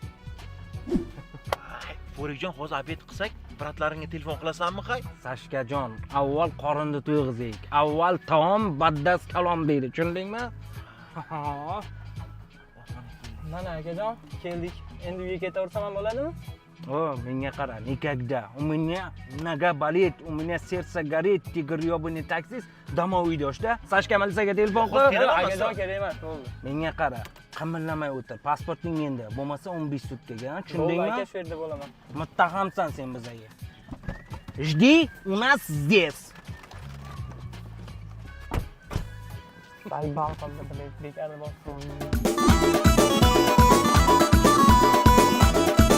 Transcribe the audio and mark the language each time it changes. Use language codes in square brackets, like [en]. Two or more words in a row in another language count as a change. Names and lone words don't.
[uz] Furikjon, hozir obed qilsak, bratlaringga telefon qilasanmi, qay? Sashkajon, avval qorinni to'yg'izaylik. Avval taom baddas kalom deydi, tushundingmi? Mana akajon, keldik. Endi uyga ketaversam ham bo'ladimi? Menga qara, [ru] никогда. У меня нога болит, у меня сердце горит, ты грёбаный таксист, домой уйдешь, да? [uz] Sashka Malisaga telefon qil. Akajon, kerak emas, bo'ldi. Menga qara, qimillamay o'tir. Pasporting menda, bo'lmasa 15 sutkaga, tushundingmi? Aka, shu yerda bo'laman. Muttahamsan sen bizaga. [ru] Жди у нас здесь. [uz] Balbal qildi, bekar bor.